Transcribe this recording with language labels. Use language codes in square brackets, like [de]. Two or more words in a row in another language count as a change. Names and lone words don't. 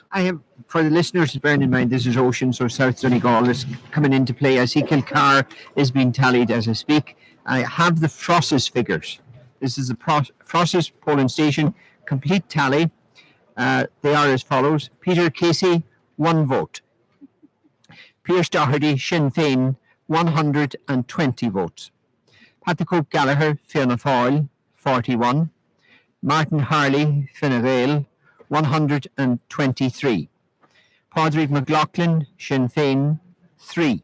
[en] I have, for the listeners, bearing in mind this is Ocean, so South Donegal is coming into play. I see Kilcar is being tallied as I speak. I have the Frosses figures. This is the Frosses polling station, complete tally. They are as follows. Peter Casey, 1 vote. Pearse Doherty, Sinn Féin, 120 votes. Patrick Gallagher, Fianna Fáil, 41. Martin Harley, Fine Gael, 123. Padraig Mac Lochlainn, Sinn Féin, 3.